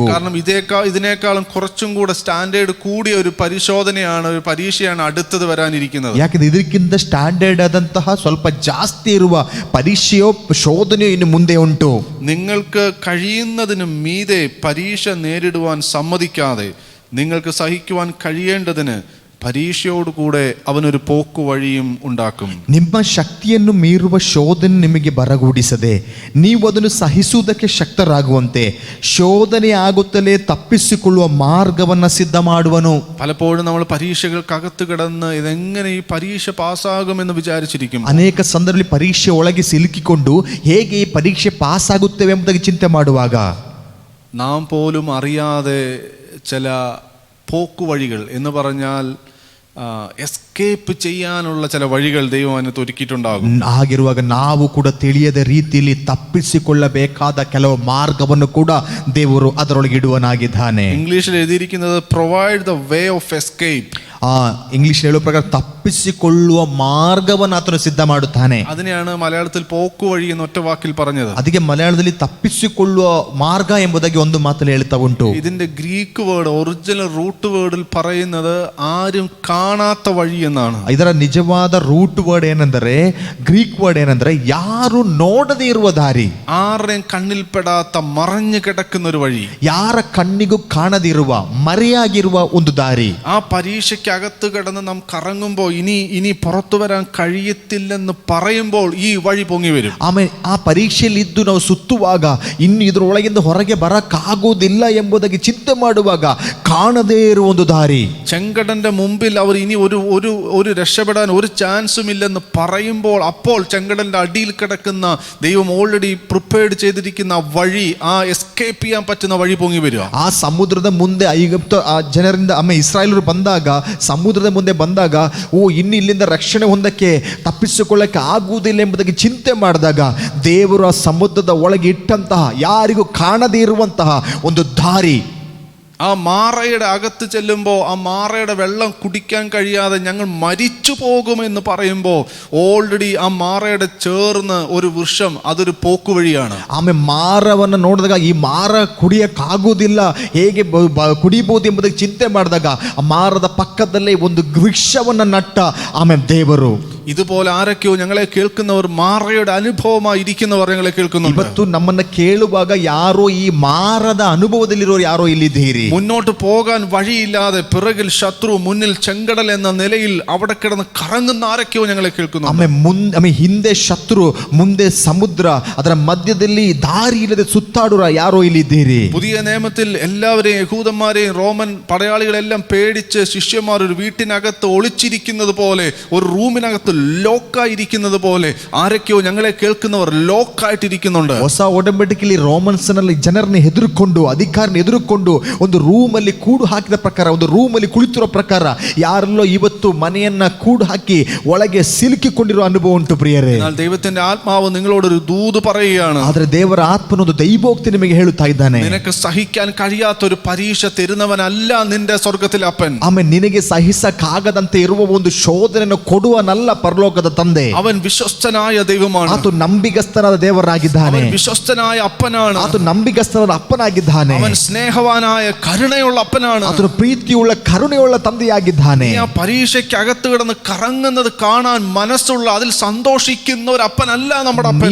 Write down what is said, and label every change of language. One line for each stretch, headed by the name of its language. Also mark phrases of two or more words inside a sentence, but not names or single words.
Malayalam: കാരണം ഇതിനേക്കാളും കുറച്ചും കൂടെ സ്റ്റാൻഡേർഡ് കൂടിയ ഒരു പരിശോധനയാണ്, ഒരു പരീക്ഷയാണ് അടുത്തത് വരാനിരിക്കുന്നത്.
Kannada: ಯಾಕಂದ್ರೆ ಇದಕ್ಕಿಂತ ಸ್ಟ್ಯಾಂಡರ್ಡ್ ಆದಂತಹ ಸ್ವಲ್ಪ ಜಾಸ್ತಿ ಇರುವ ಪರೀಕ್ಷೆಯೋ ಶೋಧನೆಯೋ ಇನ್ನು ಮುಂದೆ ಉಂಟು.
Malayalam: നിങ്ങൾക്ക് കഴിയുന്നതിന് മീതെ പരീക്ഷ നേരിടുവാൻ സമ്മതിക്കാതെ, നിങ്ങൾക്ക് സഹിക്കുവാൻ കഴിയേണ്ടതിന് പരീക്ഷയോടുകൂടെ അവനൊരു പോക്കുവഴിയും ഉണ്ടാക്കും.
Kannada: ನಿಮ್ಮ ಶಕ್ತಿಯನ್ನು ಮೀರುವ ಶೋಧನೆ ನಿಮಗೆ ಬರಗೂಡಿಸದೆ ನೀವು ಅದನ್ನು ಸಹಿಸುವುದಕ್ಕೆ ಶಕ್ತರಾಗುವಂತೆ ಶೋಧನೆ ಆಗುತ್ತಲೇ ತಪ್ಪಿಸಿಕೊಳ್ಳುವ ಮಾರ್ಗವನ್ನು ಸಿದ್ಧ ಮಾಡುವನು.
Malayalam: പലപ്പോഴും നമ്മൾ പരീക്ഷകൾക്കകത്ത് കിടന്ന് ഇതെങ്ങനെ ഈ പരീക്ഷ പാസ്സാകുമെന്ന് വിചാരിച്ചിരിക്കും.
Kannada: ಅನೇಕ ಸಂದರ್ಭದಲ್ಲಿ ಪರೀಕ್ಷೆ ಒಳಗೆ ಸಿಲುಕಿಕೊಂಡು ಹೇಗೆ ಈ ಪರೀಕ್ಷೆ ಪಾಸ್ ಆಗುತ್ತೇವೆ ಎಂಬುದಾಗಿ ಚಿಂತೆ ಮಾಡುವಾಗ
Malayalam: നാം പോലും അറിയാതെ ചില പോക്കുവഴികൾ എന്ന് പറഞ്ഞാൽ എസ്കേപ്പ് ചെയ്യാനുള്ള ചില വഴികൾ ദൈവം അതിനകത്ത് ഒരുക്കിയിട്ടുണ്ടാകും.
Kannada: ಹಾಗಿರುವಾಗ ನಾವು ಕೂಡ ತಿಳಿಯದ ರೀತಿಯಲ್ಲಿ ತಪ್ಪಿಸಿಕೊಳ್ಳಬೇಕಾದ ಕೆಲವು ಮಾರ್ಗವನ್ನು ಕೂಡ ದೇವರು ಅದರೊಳಗೆ ಇಡುವನಾಗಿದ್ದಾನೆ.
Malayalam: ഇംഗ്ലീഷിൽ എഴുതിയിരിക്കുന്നത്
English: provide the way of escape.
Kannada: ಇಂಗ್ಲಿಷ್ ಹೇಳುವ ಪ್ರಕಾರ ತಪ್ಪಿಸಿಕೊಳ್ಳುವ ಮಾರ್ಗವನ್ನು ಆತನು ಸಿದ್ಧ ಮಾಡುತ್ತಾನೆ.
Malayalam: അതിനെയാണ് മലയാളത്തിൽ പോക്കുവഴി എന്ന് ഒറ്റ വാക്കിൽ പറഞ്ഞത്.
Kannada: ಅದಕ್ಕೆ ಮಲಯಾಳದಲ್ಲಿ ತಪ್ಪಿಸಿಕೊಳ್ಳುವ ಮಾರ್ಗ ಎಂಬುದಾಗಿ ಒಂದು ಮಾತಲ್ಲಿ ಹೇಳ್ತಾ ಉಂಟು.
Malayalam: ഇതിന്റെ
English: Greek word original root word
Malayalam: പറയുന്നത് ആരും കാണാത്ത വഴി എന്നാണ്.
Kannada: ಇದರ ನಿಜವಾದ
English: root word
Kannada: ಏನೆಂದರೆ
English: Greek word
Kannada: ಏನೆಂದರೆ ಯಾರು ನೋಡದೇ ಇರುವ ದಾರಿ,
Malayalam: ആരുടെയും കണ്ണിൽപ്പെടാത്ത മറഞ്ഞു കിടക്കുന്ന ഒരു വഴി,
Kannada: ಯಾರ ಕಣ್ಣಿಗೂ ಕಾಣದಿರುವ ಮರೆಯಾಗಿರುವ ಒಂದು ದಾರಿ.
Malayalam: ആ പരീക്ഷയ്ക്കകത്ത് കിടന്ന് നാം കറങ്ങുമ്പോൾ ഇനി പുറത്തു വരാൻ കഴിയത്തില്ലെന്ന് പറയുമ്പോൾ ഈ വഴി പൊങ്ങി വരും.
Kannada: ಆಮೇಲೆ ಆ ಪರೀಕ್ಷೆಯಲ್ಲಿ ಇದ್ದು ನಾವು ಸುತ್ತುವಾಗ ಇನ್ನು ಇದರೊಳಗಿಂದ ಹೊರಗೆ ಬರಕ್ಕಾಗೋದಿಲ್ಲ ಎಂಬುದಾಗಿ ಚಿಂತೆ ಮಾಡುವಾಗ ಕಾಣದೇ ಇರುವ ಒಂದು ದಾರಿ.
Malayalam: ചെങ്കടന്റെ മുമ്പിൽ അവർ ഇനി ഒരു രക്ഷപ്പെടാൻ ഒരു ചാൻസും ഇല്ലെന്ന് പറയുമ്പോൾ അപ്പോൾ ചെങ്കടന്റെ അടിയിൽ കിടക്കുന്ന ദൈവം
English: already prepared
Malayalam: ചെയ്തിരിക്കുന്ന വഴി, ആ എസ്കേപ്പ് ചെയ്യാൻ പറ്റുന്ന വഴി പൊങ്ങി വരിക.
Kannada: ಆ ಸಮುದ್ರದ ಮುಂದೆ ಐಗುಪ್ತ ಜನರಿಂದ ಇಸ್ರಾಯೇಲರು ಬಂದಾಗ ಸಮುದ್ರದ ಮುಂದೆ ಬಂದಾಗ ಇನ್ನು ಇಲ್ಲಿಂದ ರಕ್ಷಣೆ ಹೊಂದಕ್ಕೆ ತಪ್ಪಿಸಿಕೊಳ್ಳಕ್ಕೆ ಆಗುವುದಿಲ್ಲ ಎಂಬುದಾಗಿ ಚಿಂತೆ ಮಾಡಿದಾಗ ದೇವರು ಆ ಸಮುದ್ರದ ಒಳಗೆ ಇಟ್ಟಂತಹ ಯಾರಿಗೂ ಕಾಣದೇ ಇರುವಂತಹ ಒಂದು ದಾರಿ,
Malayalam: ആ മാറയുടെ അകത്ത് ചെല്ലുമ്പോൾ ആ മാറയുടെ വെള്ളം കുടിക്കാൻ കഴിയാതെ ഞങ്ങൾ മരിച്ചു പോകുമെന്ന് പറയുമ്പോൾ ഓൾറെഡി ആ മാറയുടെ ചേർന്ന് ഒരു വൃക്ഷം, അതൊരു പോക്കുവഴിയാണ്.
Kannada: ಆಮೇಲೆ ಮಾರವನ್ನು ನೋಡಿದಾಗ ಈ ಮಾರ ಕುಡಿಯಕ್ಕಾಗುವುದಿಲ್ಲ, ಹೇಗೆ ಕುಡಿಬಹುದು ಎಂಬುದಕ್ಕೆ ಚಿಂತೆ ಮಾಡಿದಾಗ ಆ ಮಾರದ ಪಕ್ಕದಲ್ಲೇ ಒಂದು ವೃಕ್ಷವನ್ನು ನಟ್ಟ ಆಮೇಲೆ ದೇವರು.
Malayalam: ഇതുപോലെ ആരൊക്കെയോ ഞങ്ങളെ കേൾക്കുന്നവർ മാറയുടെ അനുഭവമായി ഇരിക്കുന്നവർ ഞങ്ങളെ കേൾക്കുന്നു.
Kannada: ಇವತ್ತು ನಮ್ಮನ್ನ ಕೇಳುವಾಗ ಯಾರೋ ಈ ಮಾರದ ಅನುಭವದಲ್ಲಿರೋರು ಯಾರೋ ಇಲ್ಲಿದ್ದೀರಿ.
Malayalam: മുന്നോട്ട് പോകാൻ വഴിയില്ലാതെ പിറകിൽ ശത്രു, മുന്നിൽ ചെങ്കടൽ എന്ന നിലയിൽ അവിടെ കിടന്ന് കറങ്ങുന്ന ആരൊക്കെയോ ഞങ്ങളെ കേൾക്കുന്നു.
Kannada: ಆಮೇಲೆ ಹಿಂದೆ ಶತ್ರು, ಮುಂದೆ ಸಮುದ್ರ, ಅದರ ಮಧ್ಯದಲ್ಲಿ ದಾರಿ ಇಲ್ಲದೆ ಸುತ್ತಾಡುವ ಯಾರೋ ಇಲ್ಲಿದ್ದೀರಿ.
Malayalam: പുതിയ നിയമത്തിൽ എല്ലാവരെയും, യഹൂദന്മാരെയും റോമൻ പടയാളികളെല്ലാം പേടിച്ച് ശിഷ്യന്മാർ ഒരു വീട്ടിനകത്ത് ഒളിച്ചിരിക്കുന്നത് പോലെ, ഒരു റൂമിനകത്ത് ലോക്കായിരിക്കുന്നത് പോലെ ആരൊക്കെയോ ഞങ്ങളെ കേൾക്കുന്നവർ ലോക്കായിട്ടിരിക്കുന്നുണ്ട്.
Kannada: ಹೊಸ ಒಡಂಬಡಿಕೆಯಲ್ಲಿ ರೋಮನ್ಸ್ನಲ್ಲಿ ಜನರನ್ನ ಎದುರುಕೊಂಡು, ಅಧಿಕಾರನ ಎದುರುಕೊಂಡು ಒಂದು ರೂಮಲ್ಲಿ ಕೂಡು ಹಾಕಿದ ಪ್ರಕಾರ, ಒಂದು ರೂಮಲ್ಲಿ ಕುಳಿತಿರೋ ಪ್ರಕಾರ ಯಾರೆಲ್ಲೋ ಇವತ್ತು ಮನೆಯನ್ನ ಕೂಡು ಹಾಕಿ ಒಳಗೆ ಸಿಲುಕಿಕೊಂಡಿರೋ ಅನುಭವ ಉಂಟು ಪ್ರಿಯರೇ.
Malayalam: എന്നാൽ ദൈവത്തിന്റെ ആത്മാവ് നിങ്ങളോടൊരു ദൂത് പറയുകയാണ്.
Kannada: ಆದ್ರೆ ದೇವರ ಆತ್ಮನೊಂದು ದೈವೋಕ್ತಿ ನಿಮಗೆ ಹೇಳುತ್ತಾ ಇದ್ದಾನೆ.
Malayalam: നിനക്ക് സഹിക്കാൻ കഴിയാത്ത ഒരു പരീക്ഷ തരുന്നവനല്ല നിന്റെ സ്വർഗത്തിലെ അപ്പൻ.
Kannada: ಆಮೇಲೆ ನಿನಗೆ ಸಹಿಸಕ್ಕಾಗದಂತೆ ಇರುವ ಒಂದು ಶೋಧನೆಯನ್ನು ಕೊಡುವನಲ್ಲ ಪರಲೋಕದ ತಂದೆ.
Malayalam: അവൻ വിശ്വസ്തനായ ദൈവമാണ്.
Kannada: ಆತ ನಂಬಿಗಸ್ತನಾದ ದೇವರಾಗಿದ್ದಾನೆ.
Malayalam: അവൻ വിശ്വസ്തനായ അപ്പനാണ്.
Kannada: ಆತ ನಂಬಿಗಸ್ತನಾದ ಅಪ್ಪನಾಗಿದ್ದಾನೆ.
Malayalam: അവൻ സ്നേഹവാനായ കരുണയുള്ള അപ്പനാണ്.
Kannada: ಆತನು ಪ್ರೀತಿಯುಳ್ಳ ಕರುಣೆಯುಳ್ಳ ತಂದೆಯಾಗಿದ್ದಾನೆ.
Malayalam: ആ പരീക്ഷയ്ക്ക് അകത്ത് കിടന്ന് കറങ്ങുന്നത് കാണാൻ മനസ്സുള്ള, അതിൽ സന്തോഷിക്കുന്ന ഒരു അപ്പനല്ല നമ്മുടെ അപ്പൻ.